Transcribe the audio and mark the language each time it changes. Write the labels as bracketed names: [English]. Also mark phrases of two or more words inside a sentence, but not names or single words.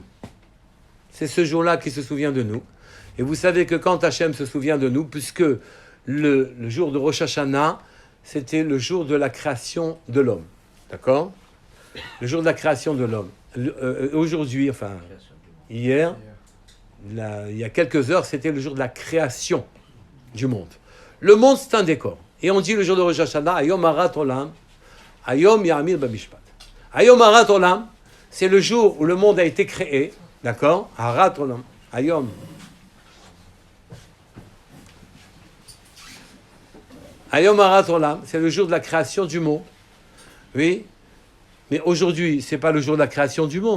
[French] C'est ce jour-là qu'il se souvient de nous. Et vous savez que quand Hachem se souvient de nous, puisque le jour de Rosh Hashanah, c'était le jour de la création de l'homme. D'accord? Le jour de la création de l'homme. Aujourd'hui, enfin, hier, il y a quelques heures, c'était le jour de la création du monde. Le monde, c'est un décor. Et on dit le jour de Rosh Hashanah, [Hebrew] היום הרת עולם, היום יעמיר במשפט. היום הרת עולם, [French] c'est le jour où le monde a été créé. D'accord? [Hebrew] הרת עולם. היום. היום הרת עולם, [French] c'est le jour de la création du monde. Oui. Mais aujourd'hui, c'est pas le jour de la création du monde.